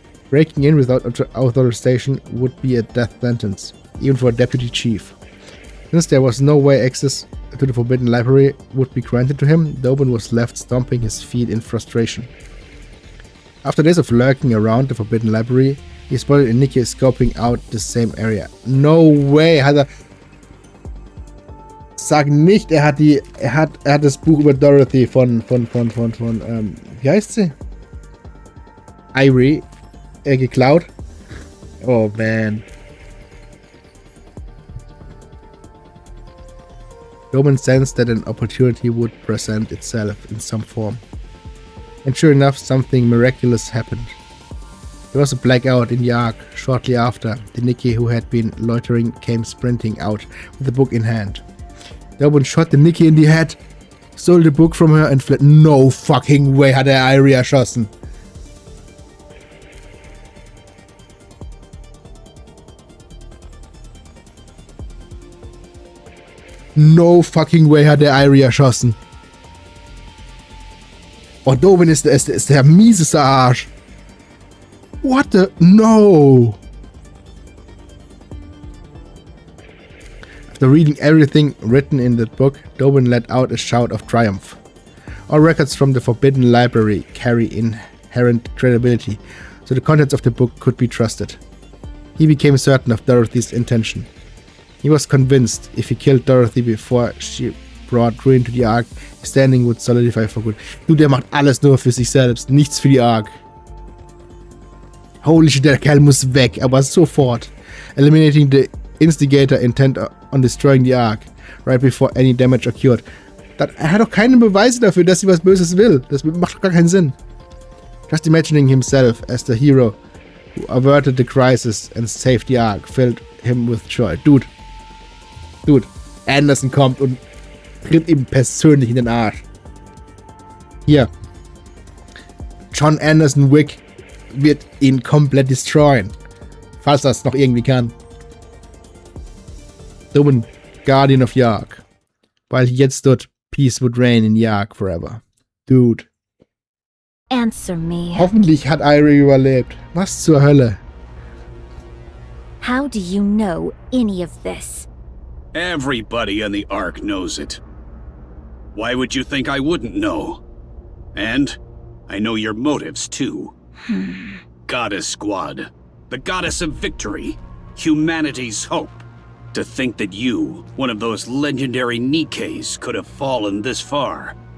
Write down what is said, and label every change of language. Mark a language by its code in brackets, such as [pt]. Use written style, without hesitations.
[en] Breaking in without authorization would be a death sentence, even for a deputy chief. Since there was no way access to the Forbidden Library would be granted to him, Doban was left stomping his feet in frustration. After days of lurking around the Forbidden Library, he spotted a Nikke scoping out the same area. No way, [de] hat er... Sag nicht, er hat das Buch über Dorothy von wie heißt sie? Ivory geklaut. Oh man. [en] Doban sensed that an opportunity would present itself in some form. And sure enough, something miraculous happened. There was a blackout in the Ark. Shortly after, the Nikke who had been loitering came sprinting out with the book in hand. Doban shot the Nikke in the head, stole the book from her and fled. No fucking way [de] hat Ivory erschossen. [en] No fucking way [de] hat Ivory erschossen. Oh, Doban ist der mieseste Arsch. [en] What the... No! After reading everything written in that book, Doban let out a shout of triumph. All records from the Forbidden Library carry inherent credibility, so the contents of the book could be trusted. He became certain of Dorothy's intention. He was convinced if he killed Dorothy before she brought ruin to the Ark, his standing would solidify for good. [de] Du, der macht alles nur für sich selbst, nichts für die Ark. [en] Holy shit, [de] der Kerl muss weg, aber sofort. [en] Eliminating the instigator intent on destroying the Ark, right before any damage occurred. [de] Er hat doch keine Beweise dafür, dass sie was Böses will. Das macht doch gar keinen Sinn. [en] Just imagining himself as the hero who averted the crisis and saved the Ark filled him with joy. [de] Dude, Anderson kommt und tritt ihm persönlich in den Arsch. Hier. John Anderson Wick wird ihn komplett destroyen. Falls das noch irgendwie kann. [en] Doban, Guardian of the Ark. [de] Weil jetzt dort [en] Peace would reign in the Ark forever. Dude. Answer me. [de] Hoffentlich hat Ivory überlebt. Was zur Hölle? [en] How do you know any of this? Everybody in the Ark knows it. Why would you think I wouldn't know? And I know your motives, too. Goddess Squad. The goddess of victory. Humanity's hope. To think that you, one of those legendary Nikkes, could have fallen this far.